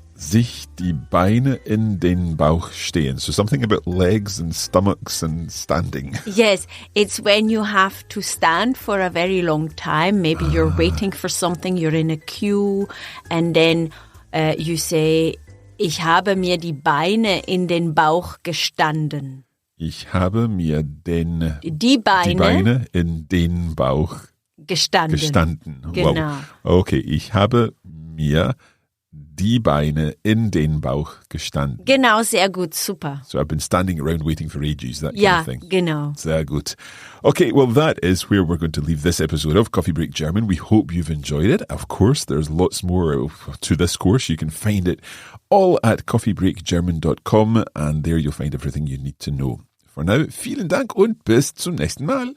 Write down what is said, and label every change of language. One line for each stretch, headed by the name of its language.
German: Sich die Beine in den Bauch stehen.
English: So something about legs and stomachs and standing. Yes, it's when you have to stand for a very long time. Maybe you're waiting for something, you're in a queue and then you say,
German: ich habe mir die Beine in den Bauch gestanden. Ich habe mir die Beine in den Bauch gestanden. Genau.
English: Wow.
German: Okay, ich habe mir die Beine in den Bauch gestanden. Genau, sehr gut, super.
English: So I've been standing around waiting for ages, that kind of thing.
German: Ja, genau. Sehr gut.
English: Okay, well, that is where we're going to leave this episode of Coffee Break German. We hope you've enjoyed it. Of course, there's lots more to this course. You can find it all at coffeebreakgerman.com and there you'll find everything you need to know.
German: For now, vielen Dank und bis zum nächsten Mal.